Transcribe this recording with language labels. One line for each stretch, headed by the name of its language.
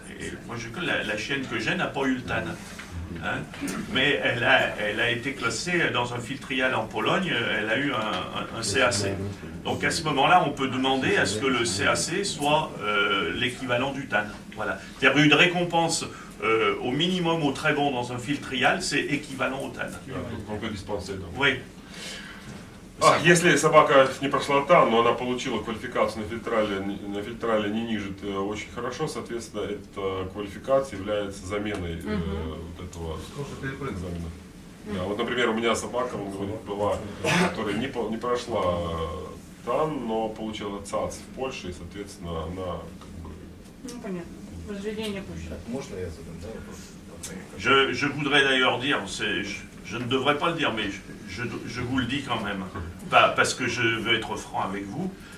French: Et moi, la chienne que j'ai n'a pas eu le TAN. Hein, mais elle a été classée dans un fil trial en Pologne, elle a eu un CAC. Donc à ce moment-là, on peut demander à ce que le CAC soit l'équivalent du TAN. Voilà. C'est-à-dire une récompense au minimum au très bon dans un fil trial, c'est équivalent au TAN. On peut dispenser. Donc. Oui.
Russian: Если собака не прошла ТАН, но она получила квалификацию на фильтрале не ниже очень хорошо, соответственно, эта квалификация является заменой вот этого экзамена. Да, вот, например, у меня собака, он говорит, была, которая не прошла ТАН, но получила ЦАЦ в Польше, и, соответственно, она как бы... Ну, понятно. Разведение пусть. Можно я задам, да, вопрос?
French: Je voudrais d'ailleurs dire, je ne devrais pas le dire, mais je vous le dis quand même, pas parce que je veux être franc avec vous.